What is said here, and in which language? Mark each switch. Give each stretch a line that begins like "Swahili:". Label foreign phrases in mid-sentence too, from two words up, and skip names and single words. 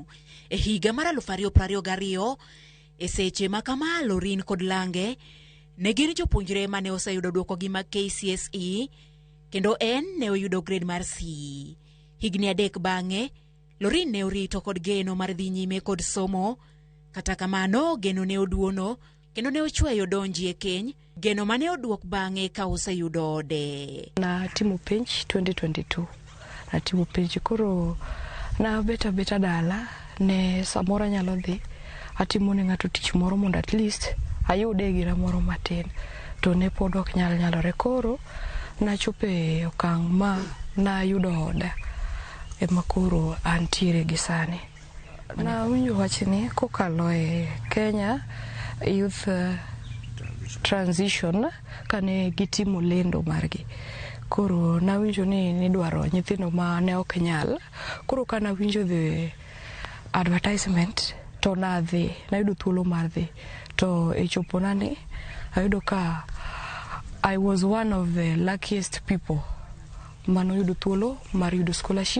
Luo (Kenya and Tanzania): E higa mar 2022, e seche ma kama Lorin kod Lange ne gin jopuonjre mane oseyudo duoko gi mag KCSE, kendo en ne oyudo grade mar C. Higni 3 bang'e, Lorin ne orito kod geno mar dhi nyime kod somo. Kata kamano, geno ne oduono, kendo ne ochweyo donji e keny, geno mane oduok bang'e ka oseyudo ode. Na timu penj 2022. Na timu penj koro Na beta dala ne samora nyalo dhi atimo ne ng'ato tich moro mondo
English: at least
Luo (Kenya and Tanzania): ayude gira moro matin, to ne pod ok nyalore. Koro nachope okang' ma nayudo oda ema koro antiere gi sani. Na winjo wachni kokalo e Kenya Youth Transition kane gitimo lendo margi. Koro nawinjo ni dwaro nyithindo ma ne ok nyal. Koro kana winjo
English: the advertisement
Luo (Kenya and Tanzania): to nadhi, nayudo thuolo mar dhi. To e chopona ni ayudo ka
English: I was one of the luckiest people
Luo (Kenya and Tanzania): manoyudo thuolo mar yudo scholarship.